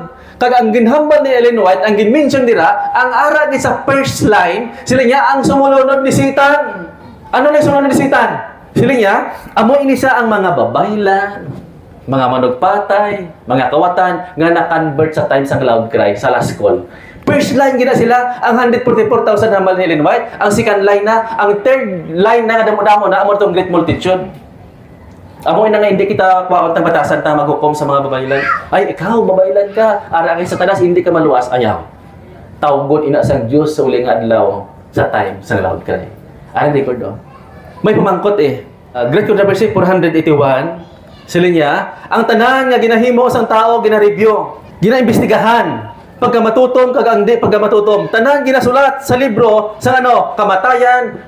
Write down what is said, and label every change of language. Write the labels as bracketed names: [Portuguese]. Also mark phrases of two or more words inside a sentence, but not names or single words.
[Hiligaynon] Kag ang ginhambal ni Ellen White, ang ginmention dira, ang ara di sa [English] first line, [Hiligaynon] sila niya ang sumunod ni Satan. Ano na sumunod ni Satan? Sila niya, amo ini siya ang mga babaylan, mga manugpatay, mga kawatan, nga na-convert sa time sa [English] loud cry, [Hiligaynon] sa [English] last call. First line [Hiligaynon] gina sila, ang 144,000 hambal ni Ellen White, ang [English] second line [Hiligaynon] na, ang [English] third line [Hiligaynon] na nga damo-damo na, amo itong [English] great multitude. [Hiligaynon] Amo ina nga hindi kita kwaon tang batasan ta maghukom sa mga babaylan. Ay, ikaw, babaylan ka, ara kay Satanas, hindi ka maluwas, ayaw. Tawgon ina sang Dios sa uling adlaw sa time sa [English] loud cry. [Hiligaynon] Ang record do. May pamangkot Great Controversy 481, Sila niya, ang tanan nga ginahimo sang tao, gina-review, ginaimbestigahan. Pagka matutom, pagka matutom. Tanan ginasulat sa libro sa kamatayan.